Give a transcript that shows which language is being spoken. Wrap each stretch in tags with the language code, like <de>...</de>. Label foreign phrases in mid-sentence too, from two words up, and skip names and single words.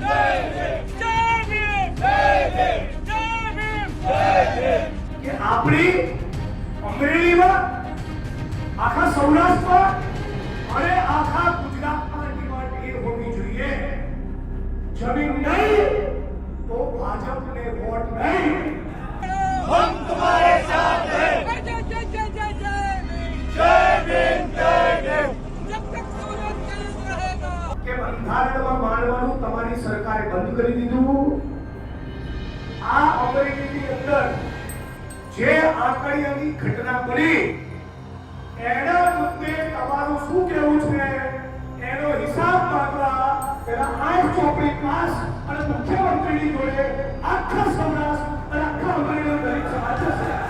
<gu>જય ભીમ. જય ભીમ. જય ભીમ. જય ભીમ. જય ભીમ. કે આપણી અમરેલીમાં આખા સૌરાષ્ટ્રમાં અને આખા ગુજરાતમાં ડિમાન્ડ એ હોવી જોઈએ જમીન નહીં તો ભાજપને વોટ નહીં.</gu> <hi>हम तुम्हारे साथ हैं. जय जय जय जय जय जय भीम जय भीम. जब तक सूरज चांद रहेगा.</hi> <gu>કે બંધારણમાં માનવાનું તમારી સરકારે બંધ કરી દીધું. આ અમરેલીની અંદર જે આંકડિયાની ઘટના બની એના મુદ્દે તમારું શું કહેવું છે એનો હિસાબ માંગવા પેલા 8 ચોપડી પાસ અને મુખ્યમંત્રીની જોડે આખા સૌરાષ્ટ્ર અને આખા અમરેલીનો દરેક સમાજ છે.</gu>